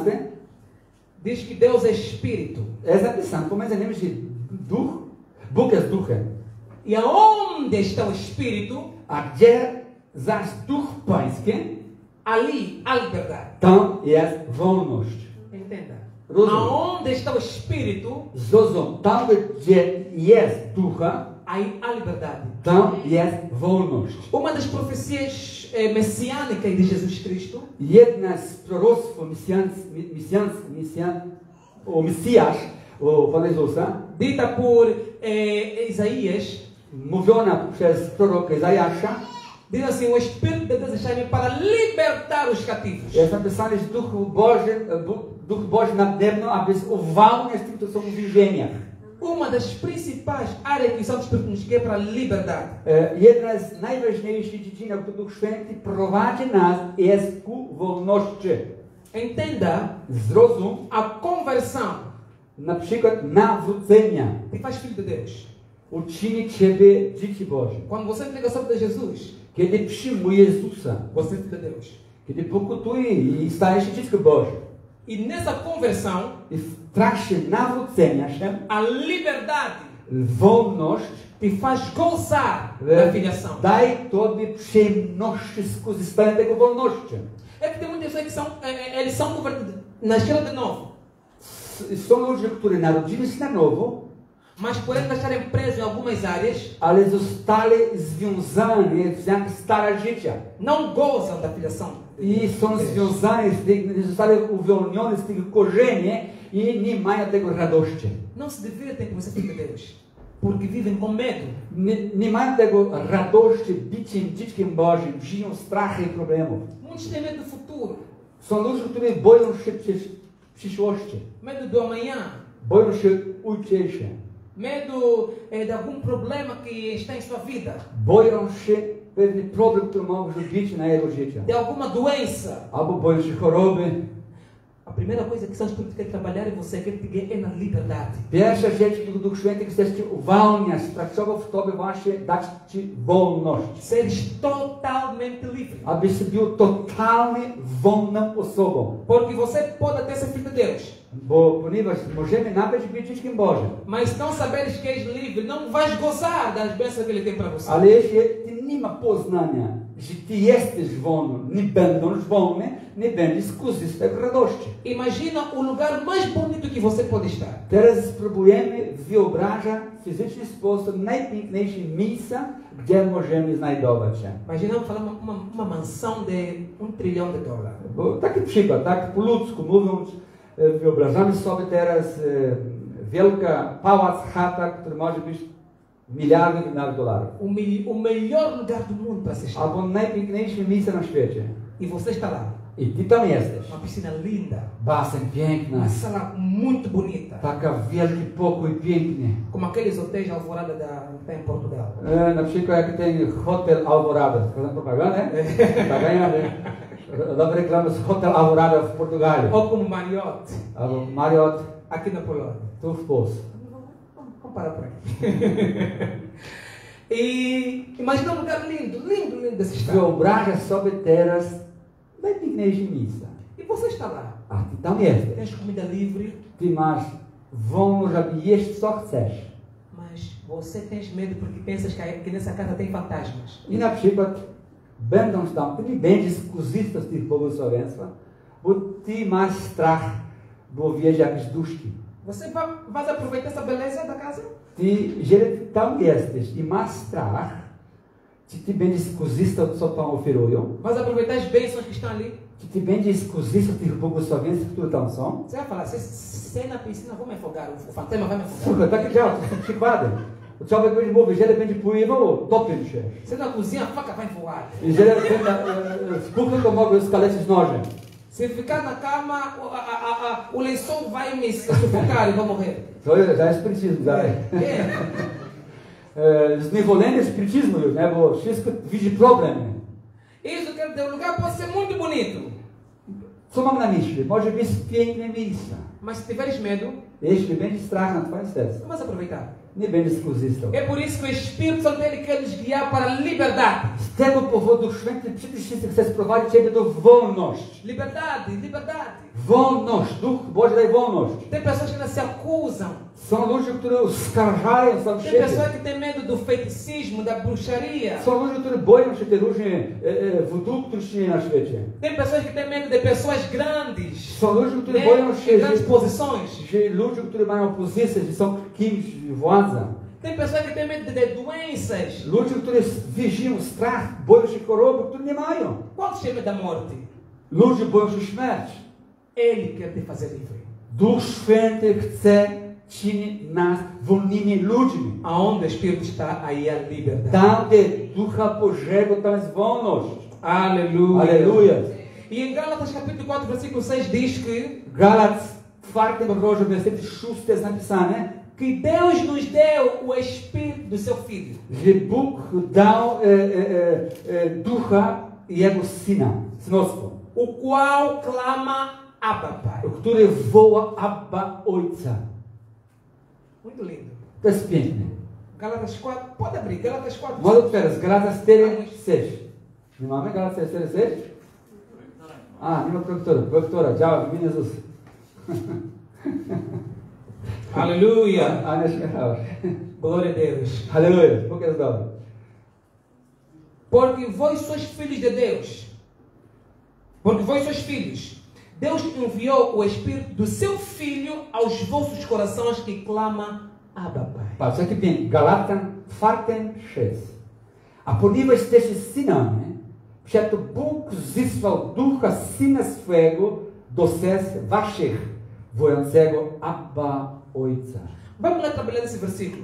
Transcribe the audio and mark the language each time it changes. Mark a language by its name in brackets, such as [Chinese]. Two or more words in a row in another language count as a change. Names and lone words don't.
[Portuguese] Diz que Deus é Espírito. [Polish] jest napisane pomiędzy nimi, że Bóg jest duchem. [Portuguese] E aonde está o Espírito, [Polish] A gdzie zaś Duch Pański, [Portuguese] ali há liberdade. [Polish] tam jest wolność. [Portuguese] Entenda. [Polish] Rozum. [Portuguese] Aonde está o Espírito, [Polish] Zrozum, tam gdzie jest ducha, [Portuguese] aí há liberdade. [Polish] tam jest wolność. [Portuguese] Uma das profecias messiânicas de Jesus Cristo [Polish] Jedna z proroctw o Mesjasz, o Pana Jezusa, [Portuguese] dita por Isaías, [Polish] mówiona przez proroka Izajasza, [Portuguese] diz assim: o Espírito de Deus está em mim para libertar os cativos. [Polish] jest napisane, że Duch Boży nade mną, aby uwalniać tych, którzy są w więzieniach. [Portuguese] Uma das principais áreas que o Santo Espírito nos quer para a liberdade. [Polish] Jedna z najważniejszych dziedzin, w których Duch Święty prowadzi nas, jest ku wolności. [Portuguese] Entenda, [Polish] Zrozum, [Portuguese] a conversão [Polish] na przykład nawrócenia, [Portuguese] te faz filho de Deus. [Polish] uczyni Ciebie dzieci Boże. [Portuguese] Quando você entrega sua vida a Jesus, [Polish] Kiedy przyjmuje Jezusa, [Portuguese] você é filho de Deus. [Polish] kiedy pokutuje i staje się dzieckiem Bożym. [Portuguese] E nessa conversão, [Polish] I w trakcie nawrócenia się, [Portuguese] a liberdade [Polish] wolność [Portuguese] te faz gozar da filiação. [Polish] daj Tobie przyjemności skorzystania tego wolności. [Portuguese] É que tem muitas pessoas que são, eles são nasceram de novo, [Polish] Są ludzie, którzy narodzili się na nowo, [Portuguese] mas por eles estarem presos em algumas áreas, [Polish] ale zostali związani w jakieś stare życia. [Portuguese] não gozam da filiação. [Polish] I są związani z tych, zostali uwolnieni z tych korzeni i nie mają tego radości. [Portuguese] Não se divertem por ser filho de Deus, porque vivem com medo. [Polish] Nie mają tego radości byciem dzieckiem Bożym, żyją strachy i problemów. [Portuguese] Muitos têm medo do futuro, [Polish] Są ludzie, którzy boją się przyszłości, [Portuguese] medo do amanhã, [Polish] boją się ucieczki, [Portuguese] medo de algum problema que está em sua vida, [Polish] boją się pewny problem, który może być na jego życiu, [Portuguese] de alguma doença. [Polish] albo boją się choroby. [Portuguese] A primeira coisa que o Santo Espírito quer trabalhar em você, quer te guiar, é na liberdade. [Polish] Pierwsza rzecz, którą Duch Święty chce Cię uwalniać, pracował w Tobie właśnie dać Ci wolność. [Portuguese] Seres totalmente livre. [Polish] Abyś był totalnie wolną osobą. [Portuguese] Porque você pode até ser filho de Deus, [Polish] Ponieważ możemy nawet być dzieckiem Bożym. [Portuguese] mas se não saberes que és livre, não vais gozar das bênçãos que Ele tem para você. [Polish] Ale jeśli Ty nie ma poznania, że Ty jesteś wolny, nie będąc wolny, nie będziesz korzystać z radości. [Portuguese] Imagina o lugar mais bonito que você pode estar. [Polish] Teraz spróbujemy wyobrażać w fizyczny sposób najpiękniejsze miejsca, gdzie możemy znajdować się. [Portuguese] Imaginamos falar uma mansão de $1 trilhão. [Polish] Bo taki przykład, tak po ludzku mówiąc, wyobrażamy sobie teraz wielka pałac, chata, który może być miliardy dolarów. [Portuguese] O melhor lugar do mundo para se estar. [Polish] Albo najpiękniejsze miejsce na świecie. [Portuguese] E você está lá. [Polish] I Ty tam jesteś. [Portuguese] Uma piscina linda, [Polish] Basen piękna, [Portuguese] uma sala muito bonita, [Polish] taka wielki pokój, piękny. [Portuguese] como aqueles hotéis Alvorada que está em Portugal. [Polish] Na przykład jak ten hotel Alvorada. [Portuguese] Fazendo propaganda, tá ganhando. [Polish] Dá reklamy z hotel Alvorada w Portugalii. [Portuguese] Ou como Marriott, [Polish] Albo Marriott [Portuguese] aqui na Polônia. [Polish] tu w Polsce. [Portuguese] Vamos parar por aqui. E imagina um lugar lindo, lindo, lindo desse estado. [Polish] Wyobrażasz sobie teraz najpiękniejsze miejsca. [Portuguese] E você está lá. [Polish] A Ty tam jesteś. [Portuguese] Tens comida livre, [Polish] Ty masz wolność, aby jeść co chcesz. [Portuguese] mas você tens medo porque pensas que nessa casa tem fantasmas. [Polish] I na przykład, będąc tam, Ty nie będziesz korzystał z tych błogosławieństw, bo Ty masz strach, bo wiesz jakieś duszki. [Portuguese] Você vai aproveitar essa beleza da casa? [Polish] Ty, jeżeli Ty tam jesteś i masz strach, Czy ty będziesz skorzystał, co Pan oferują? [Portuguese] Vais aproveitar as bênçãos que estão ali? [Polish] Czy ty będziesz skorzystał z tych błogosławieństw, które tam są? [Portuguese] Você vai falar, se na piscina, vou me afogar, o fantasma vai me afogar. [Polish] Słuchaj, takie działa, to są przykłady. Człowiek będzie mówił, jeżeli będzie pływał, topił się. [Portuguese] Se na cozinha, a faca vai voar. [Polish] Jeżeli będzie w kuchni, to mogę skalecić nożem. [Portuguese] Se ficar na cama, o lençol vai me sufocar e vou morrer. [Polish] To jest spirytyzm dalej. Zniewolenie spirytyzmu już, nie? Bo wszystko widzi problemy. [Portuguese] Isso quer dizer, o lugar pode ser muito bonito. [Polish] Co mam na myśli? Może być piękne miejsca. [Portuguese] Mas se tiveres medo, [Polish] Jeśli będzie strach na twoim sercu, [Portuguese] não vais aproveitar. [Polish] nie będziesz skorzystał. [Portuguese] É por isso que o Espírito Santo ele quer nos guiar para a liberdade. [Polish] Z tego powodu Święty przede wszystkim chce sprowadzić ciebie do wolności. [Portuguese] Liberdade, liberdade. [Polish] Wolność. Duch Boży daje wolność. [Portuguese] Tem pessoas que ainda se acusam. [Polish] Są ludzie, którzy oskarżają sam [Portuguese] Tem [Polish] siebie. [Portuguese] pessoas que têm medo do feiticismo, da bruxaria. [Polish] Są ludzie, którzy boją się tych różnych voodoo, którzy się na świecie. [Portuguese] Tem pessoas que têm medo de pessoas grandes. [Polish] Są ludzie, którzy [Portuguese] Né? [Polish] boją [Portuguese] De [Polish] się, [Portuguese] grandes posições. [Polish] że ludzie, którzy mają pozycję, że są kimś, władza. [Portuguese] Tem pessoas que têm medo de doenças. [Polish] Ludzie, którzy widzą strach, boją się choroby, które nie mają. [Portuguese] Quantos têm medo da morte? [Polish] Ludzie boją się śmierci. [Portuguese] Ele quer te fazer livre. [Polish] Duch Święty chce czynić nas wolnymi ludźmi. [Portuguese] Aonde o Espírito está, aí a liberdade. [Polish] Tam, gdzie Ducha Bożego, tam jest wolność. [Portuguese] Aleluia. [Polish] Aleluja. [Portuguese] E em Gálatas capítulo 4, versículo 6 diz que [Polish] Galac 4 rozdział, werset 6 jest napisane, [Portuguese] Deus nos deu o Espírito do seu Filho. [Polish] że Bóg dał Ducha Jego Syna, synostwo, [Portuguese] O qual clama Abba, Pai. [Polish] który woła Abba Ojca. [Portuguese] Muito lindo. [Polish] To jest piękne. [Portuguese] Gálatas 4, pode abrir, Gálatas 4. [Polish] Może teraz, Galatas 4, 6. Nie mamy Galatas 4, 6? A, nie ma projektora, działa w imię Jezus. [Portuguese] Aleluia. [Polish] A nie śmiechała się. [Portuguese] Glória a Deus. [Polish] Aleluja, Bóg jest dobry. [Portuguese] Porque vós sois filhos de Deus. Porque vós sois filhos. Deus enviou o Espírito do seu Filho aos vossos corações que clama Abba, Pai. [Polish] Patrz, jaki piękny. Galatan 4, 6. A ponieważ jesteście synami, przeto Bóg zesłał Ducha Syna swego do serc waszych, wojącego Abba Ojca. [Portuguese] Vamos lá trabalhar nesse versículo.